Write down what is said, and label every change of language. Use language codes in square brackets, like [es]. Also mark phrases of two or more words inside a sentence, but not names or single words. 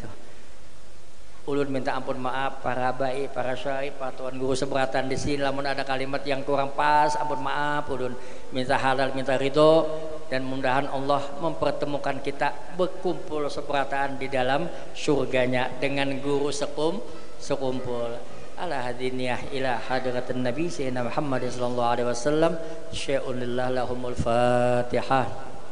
[bjn] Ulun minta ampun maaf para baik, para syarif, para tuan guru seberatan di sini. Namun ada kalimat yang kurang pas, ampun maaf. Ulun minta halal, minta ridho. [id] dan mudah-mudahan Allah mempertemukan kita berkumpul seperataan di dalam surganya dengan guru sekumpul. [ar] على هذه النية إلى حضرة النبي سيدنا محمد صلى الله عليه وسلم شيء لله لهم الفاتحة.